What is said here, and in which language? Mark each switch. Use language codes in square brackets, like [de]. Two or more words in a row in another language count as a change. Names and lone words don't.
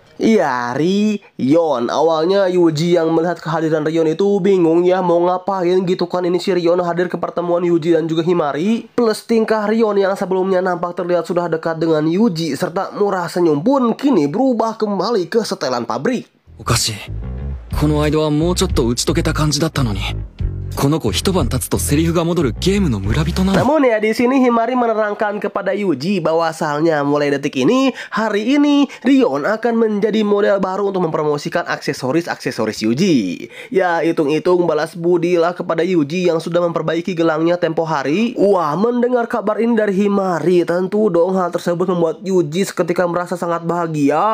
[id] Iya, Rion. Awalnya Yuji yang melihat kehadiran Rion itu bingung ya mau ngapain gitu kan. Ini si Rion hadir ke pertemuan Yuji dan juga Himari. Plus tingkah Rion yang sebelumnya nampak terlihat sudah dekat dengan Yuji serta murah senyum pun kini berubah kembali ke setelan pabrik. [ja] おかしい。この間はもうちょっと打ち解けた感じだったのに。この子一晩経つとセリフが戻るゲームの村人なの。 [id] Namun ya di sini Himari menerangkan kepada Yuji bahwa asalnya mulai detik ini, hari ini Rion akan menjadi model baru untuk mempromosikan aksesoris Yuji. Ya hitung-hitung balas budi lah kepada Yuji yang sudah memperbaiki gelangnya tempo hari. Wah, mendengar kabar ini dari Himari, tentu dong hal tersebut membuat Yuji seketika merasa sangat bahagia.